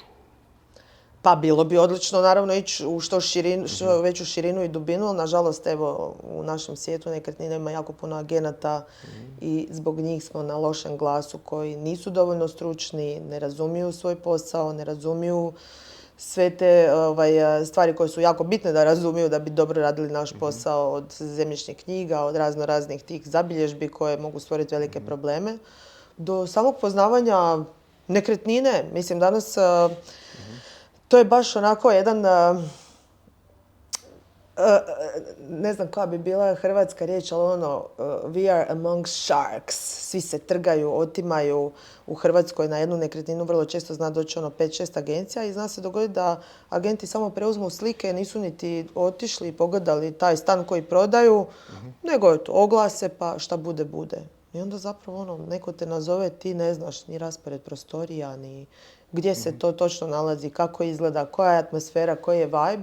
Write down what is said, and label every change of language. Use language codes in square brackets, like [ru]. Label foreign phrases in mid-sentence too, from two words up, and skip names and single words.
[hr] Pa bilo bi odlično naravno ići u što veću širinu i dubinu, ali nažalost evo u našem svijetu nekretnina ima jako puno agenata i zbog njih smo na lošem glasu koji nisu dovoljno stručni, ne razumiju svoj posao, ne razumiju sve te stvari koje su jako bitne da razumiju da bi dobro radili naš posao, od zemljišnih knjiga, od raznih tih zabilježbi koje mogu stvoriti velike probleme, do samog poznavanja nekretnine. Mislim, danas to je baš onako jedan, ne znam koja bi bila hrvatska riječ, ali ono, [en] we are among sharks. [hr] Svi se trgaju, otimaju. U Hrvatskoj na jednu nekretninu vrlo često zna doći 5-6 agencija i zna se dogoditi da agenti samo preuzmu slike, nisu niti otišli i pogledali taj stan koji prodaju, nego je to oglase pa šta bude, bude. I onda zapravo neko te nazove, ti ne znaš ni raspored prostorija, ni gdje se to točno nalazi, kako izgleda, koja je atmosfera, koji je vibe.